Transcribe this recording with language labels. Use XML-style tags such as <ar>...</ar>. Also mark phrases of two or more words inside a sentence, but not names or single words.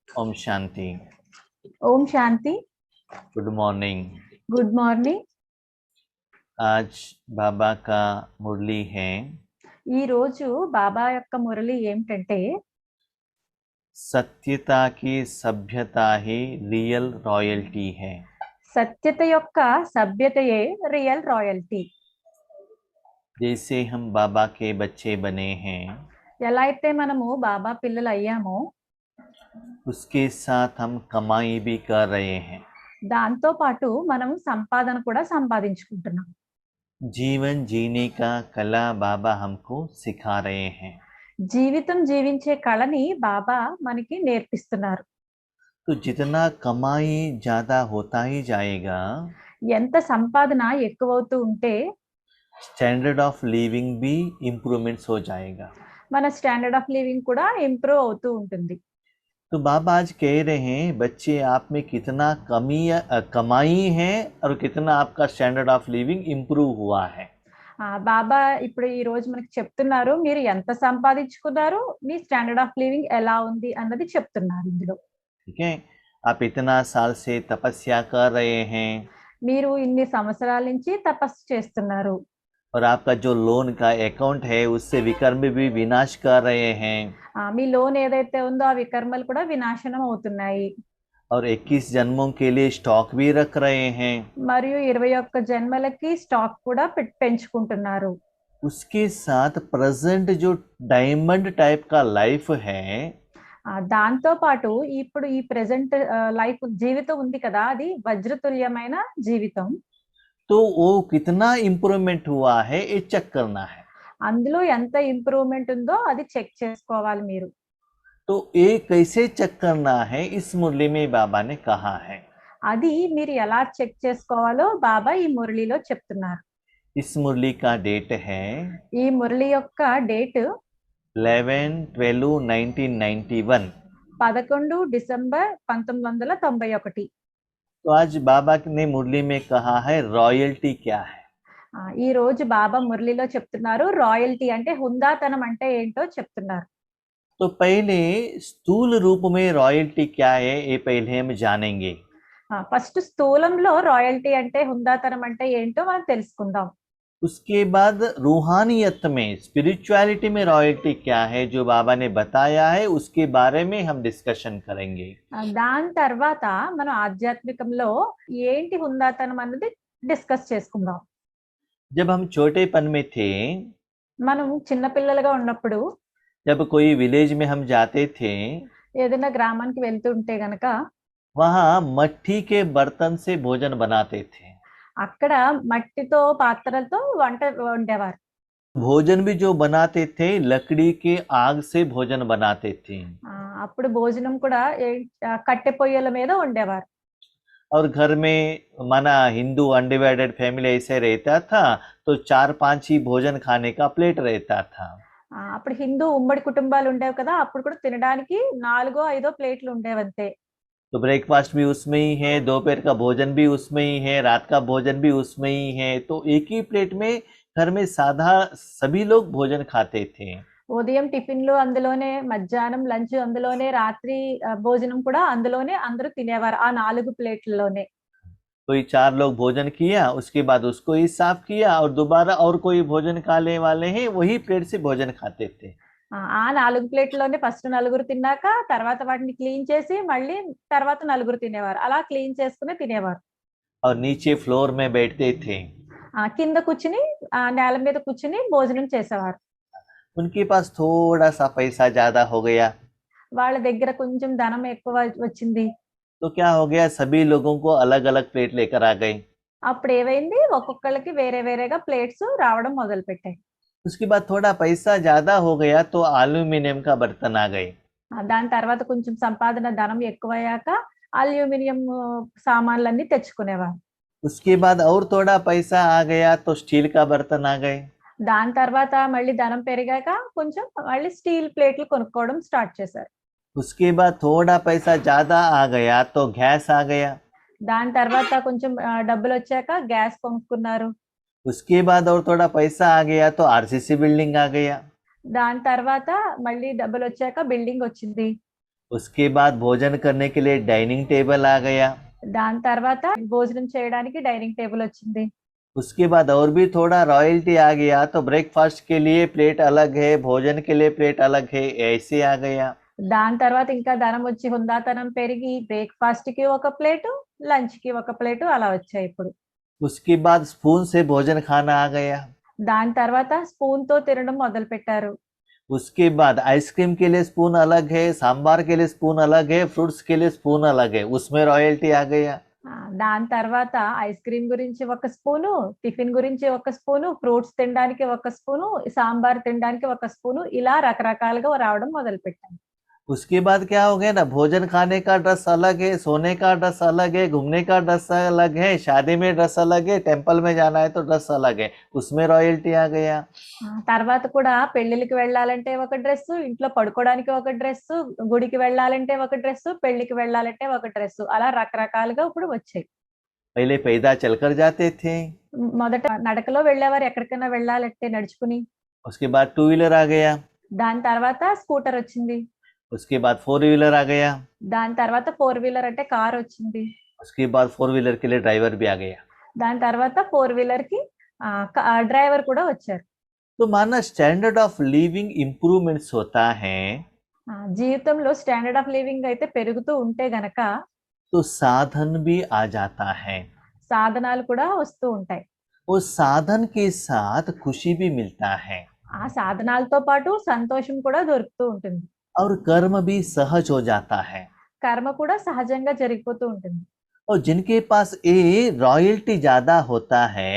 <hi>ओम शांति। ओम शांति।</hi> <en>Good morning. Good morning.</en> <hi>आज बाबा का मुरली है</hi> <te>ఈ రోజు బాబా యొక్క మురళి ఏమిటంటే</te> <hi>सत्यता की सभ्यता ही</hi> <en>real royalty</en> <hi>है।</hi> <te>సత్యత యొక్క సభ్యతయే</te> <en>real royalty.</en> <hi>जैसे हम बाबा के बच्चे बने हैं</hi> <te>ఎలా అయితే మనము బాబా పిల్లలు అయ్యామో</te> <hi>उसके साथ हम कमाई भी कर रहे हैं।</hi> <te>దాంతో పాటు మనం సంపాదన కూడా సంపాదించుకుంటున్నాం.</te> <hi>जीवन जीने का कला बाबा हमको सिखा रहे हैं।</hi> <te>జీవితం జీవించే కళని బాబా మనకి నేర్పిస్తున్నారు.</te> <hi>तो जितना कमाई ज्यादा होता ही जाएगा</hi> <te>ఎంత సంపాదన ఎక్కువవుతూ ఉంటే</te> <en>standard of living</en> <hi>भी इम्प्रूवमेंट्स हो जाएगा।</hi> <te>మన</te> <en>standard of living</en> <te>కూడా ఇంప్రూవ్ అవుతూ ఉంటుంది.</te> <hi>तो बाबा आज कह रहे हैं बच्चे आप में कितना कमाई है और कितना आपका</hi> <en>standard of living</en> <hi>इम्प्रूव हुआ है।</hi> <te>బాబా ఇప్పుడు ఈ రోజు మనకి చెప్తున్నారు, మీరు ఎంత సంపాదించుకున్నారు, మీ</te> <en>standard of living</en> <te>ఎలా ఉంది అన్నది చెప్తున్నారు ఇందులో.</te> <hi>ठीक है, आप इतना साल से तपस्या कर रहे हैं</hi> <te>మీరు ఇన్ని సంవత్సరాల నుంచి తపస్సు చేస్తున్నారు.</te> <hi>और आपका जो लोन का अकाउंट है उससे विकर्म भी विनाश कर रहे हैं</hi> <te>మీ లోన్ ఏదైతే ఉందో ఆ వికర్మలు కూడా వినాశనం అవుతున్నాయి.</te> <hi>और 21 जन्मों के लिए स्टॉक भी रख रहे हैं।</hi> <te>మరియు 21 జన్మలకి స్టాక్ కూడా పెంచుకుంటున్నారు.</te> <hi>उसके साथ प्रेजेंट जो</hi> <en>diamond type</en> <hi>का लाइफ है</hi> <te>దాంతో పాటు ఇప్పుడు ఈ</te> <en>present life</en> <te>జీవితం ఉంది కదా, అది వజ్రతుల్యమైన జీవితం.</te> <hi>तो वो कितना इम्प्रूवमेंट हुआ है ये चेक करना है.</hi> <te>అందులో ఎంత ఇంప్రూవ్మెంట్ ఉందో అది చెక్ చేసుకోవాలి మీరు.</te> <hi>तो ये कैसे चेक करना है इस मुरली में बाबा ने कहा है.</hi> <te>అది మీరు ఎలా చెక్ చేసుకోవాలో బాబా ఈ మురళిలో చెప్తున్నారు.</te> <hi>इस मुरली का डेट है</hi> <te>ఈ మురళి యొక్క డేట్</te> <hi>11/12/1991.</hi> <te>11 డిసెంబర్ 1991.</te> <hi>तो आज बाबा ने मुरली में कहा है रॉयल्टी क्या है.</hi> <te>ఈ రోజు బాబా మురళిలో చెప్తున్నారు రాయల్టీ అంటే హుందాతనం అంటే ఏంటో చెప్తున్నారు.</te> <hi>तो पहले स्थूल रूप में रॉयल्टी क्या है ये पहले हम जानेंगे.</hi> <te>ఫస్ట్ స్థూలంలో రాయల్టీ అంటే హుందాతనం అంటే ఏంటో మనం తెలుసుకుందాం.</te> <hi>उसके बाद रूहानियत में स्पिरिचुअलिटी में रॉयल्टी क्या है जो बाबा ने बताया है उसके बारे में हम डिस्कशन करेंगे.</hi> <te>దాని తర్వాత మనం ఆధ్యాత్మికంలో ఏంటి హుందాతనం అన్నది డిస్కస్ చేసుకుందాం.</te> <hi>जब हम छोटेपन में थे</hi> <te>మనం చిన్న పిల్లలుగా ఉన్నప్పుడు</te> <hi>जब कोई विलेज में हम जाते थे</hi> <te>ఏదైనా గ్రామానికి వెళ్తుంటే గనక</te> <hi>वहाँ मट्टी के बर्तन से भोजन बनाते थे.</hi> <te>అక్కడ మట్టితో పాత్రలతో వంట వండేవారు.</te> <hi>भोजन भी जो बनाते थे लकड़ी के आग से भोजन बनाते थे.</hi> <te>అప్పుడు భోజనం కూడా కట్టె పొయ్యల మీద వండేవారు.</te> <hi>और घर में माना</hi> <en>Hindu undivided family</en> <hi>ऐसे रहता था तो 4-5 ही भोजन खाने का प्लेट रहता था.</hi> <te>అప్పుడు హిందూ ఉమ్మడి కుటుంబాలు ఉండేవి కదా, అప్పుడు కూడా తినడానికి 4-5 ప్లేట్లు ఉండేవంతే.</te> <hi>तो ब्रेकफास्ट भी उसमें ही है, दोपहर का भोजन भी उसमें ही है, रात का भोजन भी उसमें ही है. तो एक ही प्लेट में घर में साधा सभी लोग भोजन खाते थे.</hi> <te>ఉదయం టిఫిన్లు అందులోనే, మధ్యాహ్నం లంచ్ అందులోనే, రాత్రి భోజనం కూడా అందులోనే అందరూ తినేవారు ఆ 4 ప్లేట్లలోనే.</te> <hi>कोई 4 लोग भोजन किया उसके बाद उसको ही साफ किया और दोबारा और कोई भोजन खाने वाले हैं वही प्लेट से भोजन खाते थे.</hi> <te>ఆ 4 ప్లేట్లలోనే ఫస్ట్ 4 తిన్నాక తర్వాత వాటిని క్లీన్ చేసి మళ్ళీ తర్వాత 4 తినేవారు. అలా క్లీన్ చేసుకుని తినేవారు.</te> <hi>और नीचे फ्लोर में बैठते थे.</hi> <te>కింద కూర్చుని నేల మీద కూర్చుని భోజనం చేసేవారు.</te> <hi>उनके पास थोड़ा सा पैसा ज्यादा हो गया</hi> <te>వాళ్ళ దగ్గర కొంచెం ధనం ఎక్కువ వచ్చింది.</te> <hi>तो क्या हो गया सभी लोगों को अलग अलग प्लेट लेकर आ गए.</hi> <te>అప్పుడు ఏమైంది, ఒక్కొక్కరికి వేరే వేరేగా ప్లేట్స్ రావడం మొదలు పెట్టాయి.</te> <hi>उसके बाद थोड़ा पैसा ज्यादा हो गया तो एल्यूमिनियम का बर्तन आ गए.</hi> <te>దాని తర్వాత కొంచెం సంపాదన ధనం ఎక్కువయ్యాక అల్యూమినియం సామాన్లన్నీ తెచ్చుకునేవారు.</te> <hi>उसके बाद और थोड़ा पैसा आ गया तो स्टील का बर्तन आ गए.</hi> <te>దాని తర్వాత మళ్ళీ ధనం పెరిగాక కొంచెం మళ్ళీ స్టీల్ ప్లేట్లు కొనుక్కోవడం స్టార్ట్ చేశారు.</te> <hi>उसके बाद थोड़ा पैसा ज्यादा आ गया तो गैस आ गया.</hi> <te>దాని తర్వాత కొంచెం డబ్బులు వచ్చాక గ్యాస్ కొనుక్కున్నారు.</te> <hi>उसके बाद और थोड़ा पैसा आ गया तो</hi> <en>RCC building</en> <hi>आ गया.</hi> <te>దాని తర్వాత మళ్ళీ డబ్బులు వచ్చాక బిల్డింగ్ వచ్చింది.</te> <hi>उसके बाद भोजन करने के लिए</hi> <en>dining table</en> <hi>आ गया।</hi> <te>దాని తర్వాత భోజనం చేయడానికి</te> <en>dining table</en> <te>వచ్చింది.</te> <hi>उसके बाद और भी थोड़ा रॉयल्टी आ गया, तो ब्रेकफास्ट के लिए प्लेट अलग है, भोजन के लिए प्लेट अलग है, ऐसे आ गया।</hi> <te>దాని తర్వాత ఇంకా ధనం వచ్చి హుందాతనం పెరిగి బ్రేక్ఫాస్ట్ కి ఒక ప్లేటు, లంచ్ కి ఒక ప్లేటు అలా వచ్చాయి ఇప్పుడు.</te> <hi>उसके बाद स्पून से भोजन खाना आ गया।</hi> <te>దాని తర్వాత స్పూన్ తో తినడం మొదలు పెట్టారు.</te> <hi>उसके बाद आइसक्रीम के लिए स्पून अलग है, सांबार के लिए स्पून अलग है, फ्रूट्स के लिए स्पून अलग है, उसमें रॉयल्टी आ गया।</hi> <te>దాని తర్వాత ఐస్ క్రీమ్ గురించి ఒక స్పూను, టిఫిన్ గురించి ఒక స్పూను, ఫ్రూట్స్ తినడానికి ఒక స్పూను, సాంబార్ తినడానికి ఒక స్పూను, ఇలా రకరకాలుగా రావడం మొదలు పెట్టాను.</te> <hi>उसके बाद क्या हो गया ना, भोजन खाने का ड्रेस अलग है, सोने का ड्रेस अलग है, घूमने का ड्रेस अलग है, शादी में ड्रेस अलग है, टेम्पल में जाना है तो ड्रेस अलग है, उसमें रॉयल्टी आ गया।</hi> <te>తర్వాత కూడా పెళ్లికి వెళ్ళాలంటే ఒక డ్రెస్, ఇంట్లో పడుకోవడానికి ఒక డ్రెస్, గుడికి వెళ్ళాలంటే ఒక డ్రెస్, పెళ్లికి వెళ్ళాలంటే ఒక డ్రెస్, అలా రకరకాలుగా ఇప్పుడు వచ్చాయి.</te> <hi>पहले पैदल चलकर जाते थे,</hi> <te>మొదట నడకలో వెళ్ళేవారు ఎక్కడికైనా వెళ్ళాలంటే నడుచుకుని.</te> <hi>उसके बाद</hi> <en>two wheeler</en> <hi>आ गया,</hi> <te>దాని తర్వాత స్కూటర్ వచ్చింది.</te> <hi>उसके बाद</hi> <en>four wheeler</en> <hi>आ गया,</hi> <te>దాని తర్వాత 4 వీలర్ అంటే కార్ వచ్చింది.</te> <hi>उसके बाद</hi> <en>four wheeler</en> <hi>के लिए ड्राइवर भी आ गया।</hi> <te>దాని తర్వాత 4 వీలర్ కి డ్రైవర్ కూడా వచ్చారు.</te> <hi>तो माना</hi> <en>standard of living improvements</en> <hi>होता है,</hi> <te>జీవితంలో</te> <en>standard of living</en> <te>అయితే పెరుగుతూ ఉంటే గనక</te> <hi>तो साधन भी आ जाता है,</hi> <te>సాధనాలు కూడా వస్తూ ఉంటాయి.</te> <hi>उस साधन के साथ खुशी भी मिलता है,</hi> <te>ఆ సాధనాలతో పాటు సంతోషం కూడా దొరుకుతూ ఉంటుంది.</te> <hi>और कर्म भी सहज हो जाता है।</hi> <te>కర్మ కూడా సహజంగా జరిగిపోతూ ఉంటుంది.</te> <hi>और जिनके पास ये रॉयल्टी ज्यादा होता है,</hi>